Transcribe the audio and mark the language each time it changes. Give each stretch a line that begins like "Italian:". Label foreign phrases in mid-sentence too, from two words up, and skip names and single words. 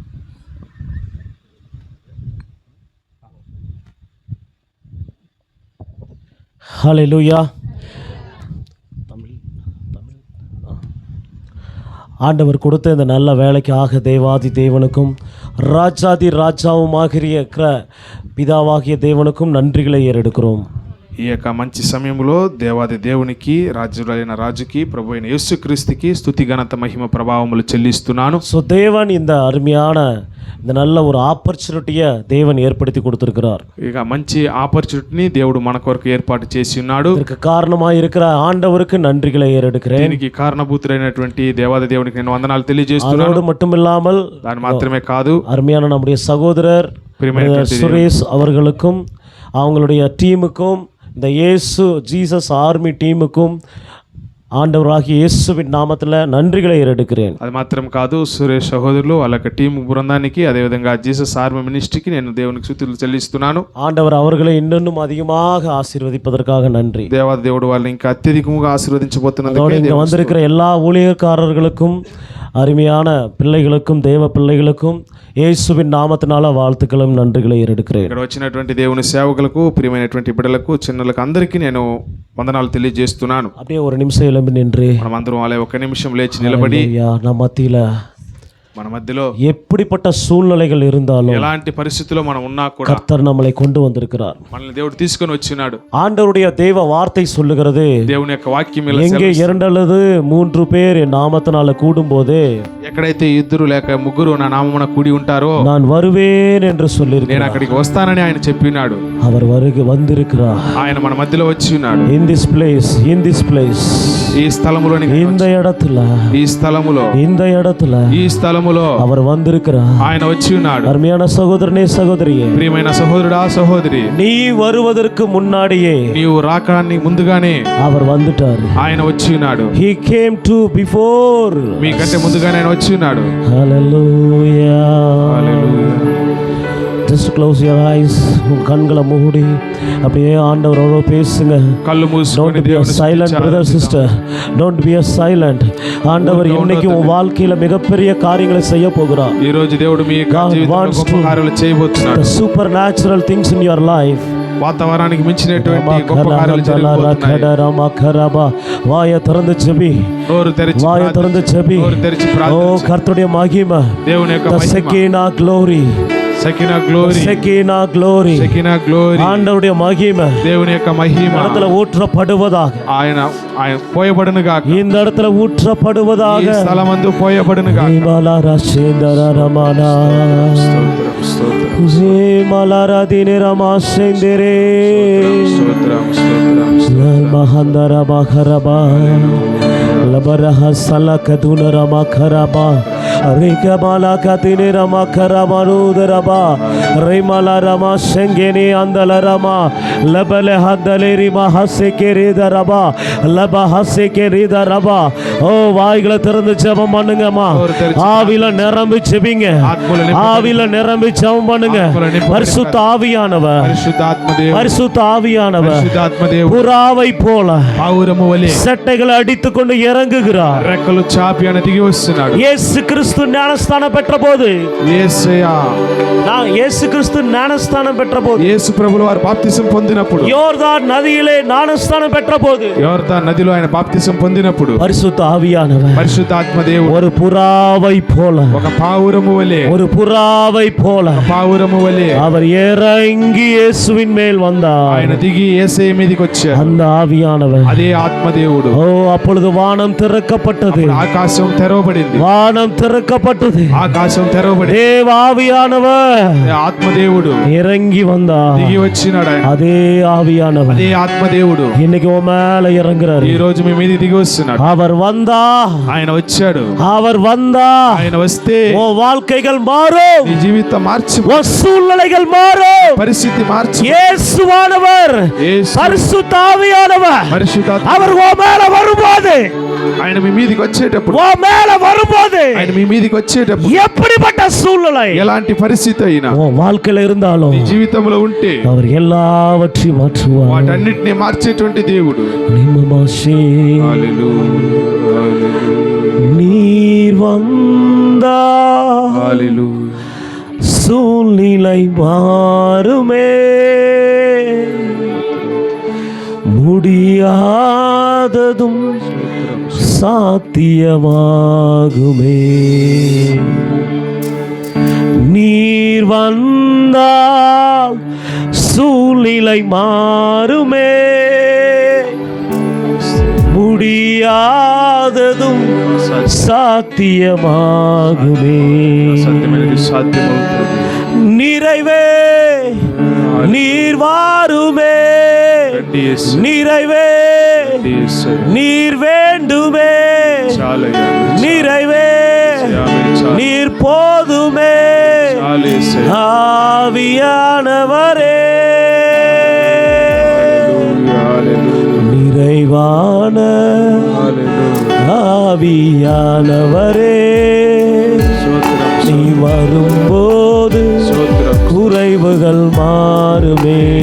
Tamil: ஹல்லேலூயா. ஆண்டவர் கொடுத்த இந்த நல்ல வேலைக்காக தேவாதி தேவனுக்கும் ராஜாதி ராஜாவுமாகிற பிதாவாகிய தேவனுக்கும் நன்றிகளை ஏறெடுக்கிறோம்.
Telugu: ఈ యొక్క మంచి సమయంలో దేవాది దేవునికి రాజులైన రాజుకి ప్రభు అయిన యేసుక్రీస్తుకి స్తుతి ఘనత మహిమ ప్రభావములు చెల్లిస్తున్నాను.
Tamil: ஸோ தேவன் இந்த அருமையான இந்த நல்ல ஒரு ఆపర్చునిటీயை தேவன் ஏற்படுத்தி கொடுத்திருக்கிறார்.
Telugu: ఇక మంచి ఆపర్చునిటీని దేవుడు మన కొరకు ఏర్పాటు చేసి ఉన్నాడు.
Tamil: இதற்கு காரணமாக இருக்கிற ஆண்டவருக்கு நன்றிகளை ஏறெடுக்கிறேன்.
Telugu: దీనికి కారణభూతుడైనటువంటి దేవాది దేవునికి నేను వందనాలు తెలియజేస్తున్నాను.
Tamil: அதோடு மட்டுமில்லாமல்
Telugu: దాని మాత్రమే కాదు,
Tamil: அருமையான நம்முடைய சகோதரர் சுரேஷ் அவர்களுக்கும் அவங்களுடைய டீமுக்கும் இந்த ஜீசஸ் ஆர்மி டீமுக்கும் ஆண்டவராகிய இயேசுவின் நாமத்தில் நன்றிகளை ஏறெடுக்கிறேன்.
Telugu: అది మాత్రం కాదు, సురేష్ సహోదరులు వాళ్ళ టీం బృందానికి అదేవిధంగా జీసస్ ఆర్మీ మినిస్ట్రీకి నేను దేవునికి స్తుతులు చెల్లిస్తున్నాను.
Tamil: ஆண்டவர் அவர்களை இன்னும் அதிகமாக ஆசீர்வதிப்பதற்காக நன்றி.
Telugu: దేవాది దేవుడు వాళ్ళని ఇంకా అత్యధికంగా ఆశీర్వదించబోతున్నందుకు
Tamil: இங்கே வந்திருக்கிற எல்லா ஊழியக்காரர்களுக்கும் அருமையான பிள்ளைகளுக்கும் தேவ பிள்ளைகளுக்கும் இயேசுவின் நாமத்தினால வாழ்த்துக்களும் நன்றிகளை ஏறெடுக்கிறேன்.
Telugu: ఇక్కడ వచ్చినటువంటి దేవుని సేవకులకు, ప్రియమైనటువంటి బిడ్డలకు, చిన్నలకు అందరికీ నేను వందనాలు తెలియజేస్తున్నాను.
Tamil: அப்படியே ஒரு நிமிஷம் எழும்பி நின்று
Telugu: మనం అందరం అలా ఒక నిమిషం లేచి నిలబడి
Tamil: நம்ம மத்தியில
Telugu: మన మధ్యలో
Tamil: எப்படிப்பட்ட சூழ்நிலைகள் இருந்தாலும்
Telugu: ఎలాంటి పరిస్థితుల్లో మనం ఉన్నా కూడా
Tamil: கர்த்தர் நம்மளை கொண்டு வந்திருக்கிறார்.
Telugu: మనల్ని దేవుడు తీసుకొని వచ్చినాడు.
Tamil: ஆண்டவருடைய தேவ வார்த்தை சொல்லுகிறது,
Telugu: దేవుని యొక్క వాక్యం ఇలా
Tamil: எங்கே 2 அல்லது 3 பேர் என் நாமத்தினால கூடும்போது
Telugu: ఎక్కడైతే ఇద్దరు లేక ముగ్గురు నా నామమున కూడి ఉంటారో
Tamil: நான் வருவேன் என்று
Telugu: నేను
Tamil: சொல்லியிருக்கிறார்.
Telugu: అక్కడికి వస్తానని ఆయన చెప్పినాడు.
Tamil: அவர் வந்திருக்கிறார்.
Telugu: ఆయన మన మధ్యలో వచ్చి ఉన్నాడు.
English: in this place
Telugu: ఈ స్థలములోని
Tamil: இந்த இடத்துல
Telugu: ఈ స్థలములో
Tamil: இந்த இடத்துல
Telugu: ఈ స్థలములో
Tamil: அவர் வந்திருக்கிறார்.
Telugu: ఆయన వచ్చి ఉన్నాడు.
Tamil: அருமையான சகோதரனே சகோதரியே,
Telugu: ప్రియమైన సహోదరుడా సహోదరి,
Tamil: நீ வருவதற்கு முன்னாடியே
Telugu: నీవు రాకడానికి ముందుగానే
Tamil: அவர் வந்துட்டார்.
Telugu: ఆయన వచ్చి ఉన్నాడు.
English: he came to before
Telugu: మీకంటే ముందుగానే ఆయన వచ్చి ఉన్నాడు.
English: hallelujah. just close your eyes.
Tamil: உன் கண்களை மூடி அப்படியே ஆண்டவரோட பேசுங்க.
Telugu: కళ్ళు మూసుకొని
English: don't be a silent brother sister, don't be a silent.
Tamil: ஆண்டவர் இன்னைக்கு உன் வாழ்க்கையில மிகப்பெரிய காரியங்களை செய்ய போகிறார்.
Telugu: ఈ రోజు దేవుడు మీ జీవితంలో గొప్ప కార్యాలు చేయబోతున్నాడు.
English: the supernatural things in your life,
Telugu: వాతావరణానికి మించినటువంటి గొప్ప కార్యాలు జరగబోతున్నాయి.
Tamil: வாயை திறந்து ஜெபி,
Telugu: నోరు తెరిచి
Tamil: வாயை திறந்து ஜெபி.
Telugu: నోరు తెరిచి ஓ ప్రార్థించు.
Tamil: கர்த்தருடைய மகிமை,
Telugu: దేవుని యొక్క
English: the
Telugu: మహిమ,
English: Shekinah glory, Shekinah glory, Shekinah glory, Shekinah glory,
Tamil: ஆண்டவருடைய மகிமை
Telugu: దేవుని యొక్క మహిమ
Tamil: இடத்துல ஊற்றப்படுவதாக,
Telugu: ఆయన ఆయన పోయబడును గాక.
Tamil: இந்த இடத்துல
Telugu: ఈ
Tamil: ஊற்றப்படுவதாக.
Telugu: స్థలమందు పోయబడును గాక. హిమాలయ శేందర రమణ స్తోత్రం స్తోత్రం హిమాలయ దినే రమాశేందరే స్తోత్రం స్తోత్రం మహందర మఖరబా లబరహ సలకదున రమఖరబా రేకమాలా కతినే రమఖరమరుదరబా రేమల రమ శంగేని అందల రమ లబల హదలే రిమ హసెకెరిదరబా லப ஹசெகெரிதரபா.
Tamil: ஓ வாய்களை திறந்து ஜெபம் பண்ணுங்கம்மா. ஆவில நிரம்பி ஜெபிங்க, ஆவில நிரம்பி ஜெபம் பண்ணுங்க. பரிசுத்த ஆவியானவர், பரிசுத்த ஆவியானவர் புறாவை போல சட்டைகளை அடித்துக் கொண்டு இறங்குகிறார்.
Telugu: రెక్కలు చాపి ఆయన దిగి వస్తున్నాడు.
Tamil: இயேசு கிறிஸ்து ஞானஸ்தானம் பெற்ற போது,
Telugu: యేసయ్యా
Tamil: நான் இயேசு கிறிஸ்து ஞானஸ்தானம் பெற்ற போது,
Telugu: యేసు ప్రభువు వారు బాప్తిసం పొందినప్పుడు,
Tamil: யோர்தான் நதியிலே ஞானஸ்தானம் பெற்ற போது,
Telugu: యోర్దాను నదిలో ఆయన బాప్తిసం పొందినప్పుడు
Tamil: பரிசுத்த ஆவியானவர்
Telugu: పరిశుద్ధాత్మ దేవుడు
Tamil: ஒரு புறாவை போல,
Telugu: ఒక పావురము వలె,
Tamil: ஒரு புறாவை போல
Telugu: పావురము వలె
Tamil: அவர் இறங்கி இயேசுவின் மேல் வந்தார்.
Telugu: ఆయన దిగి యేసయ్య మీదకి వచ్చాడు.
Tamil: அந்த ஆவியானவர்,
Telugu: అదే ఆత్మదేవుడు.
Tamil: ஓ அப்பொழுது வானம் திறக்கப்பட்டது,
Telugu: ఆకాశం తెరవబడింది,
Tamil: வானம் திறக்கப்பட்டது.
Telugu: ఆకాశం తెరవబడింది.
Tamil: தேவ ஆவியானவர்
Telugu: ఆత్మదేవుడు
Tamil: இறங்கி வந்தார்.
Telugu: దిగి వచ్చినాడు. ఆయన
Tamil: அதே ஆவியானவர்
Telugu: అదే ఆత్మదేవుడు
Tamil: இன்னைக்கு உன் மேல இறங்குறாரு.
Telugu: ఈ రోజు మీ మీద దిగి వస్తున్నాడు.
Tamil: அவர் வந்தா,
Telugu: ఆయన వచ్చాడు.
Tamil: அவர் வந்தா
Telugu: ఆయన వస్తే
Tamil: உன் வாழ்க்கைகள் மாறும்,
Telugu: నీ జీవితం మార్చి,
Tamil: உன் சூழ்நிலைகள் மாறும்.
Telugu: పరిస్థితి మార్చి,
Tamil: இயேசுவானவர்,
Telugu: యేసు
Tamil: பரிசுத்த ஆவியானவர்
Telugu: పరిశుద్ధాత్మ
Tamil: அவர் உன் மேல வரும்போது,
Telugu: ఆయన మీ మీదకి వచ్చేటప్పుడు,
Tamil: உன் மேல வரும்போது
Telugu: ఆయన మీ మీదకి వచ్చేటప్పుడు
Tamil: எப்படிப்பட்ட சூழ்நிலை
Telugu: ఎలాంటి పరిస్థితి అయినా
Tamil: உன் வாழ்க்கையில இருந்தாலும்
Telugu: నీ జీవితంలో ఉంటే
Tamil: அவர் எல்லாவற்றையும் மாற்றுவார்.
Telugu: వాటన్నిటిని మార్చేటువంటి దేవుడు. நிம்மமாஷே హల్లెలూయా,
Tamil: நீர் வந்தா
Telugu: హల్లెలూయా.
Tamil: சூழ்நிலை மாறுமே, முடியாததும் சாத்தியமாகுமே. நீர் வந்தால் சூழ்நிலை மாறுமே, முடியாததும் சாத்தியமாகுமே.
Telugu: సత్యమైనది సాధ్యమవుతుంది.
Tamil: நிறைவே நீர் வாருமே,
Telugu: రండి యేసు,
Tamil: நிறைவே
Telugu: రండి యేసు.
Tamil: நீர் வேண்டுமே,
Telugu: చాలయ్యా,
Tamil: நிறைவே
Telugu: చాలు,
Tamil: நீர் போதுமே.
Telugu: చాలు యేసు.
Tamil: ஆவியானவரே, நிறைவான ஆவியானவரே, நீ வரும்போது குறைவுகள் மாறுமே.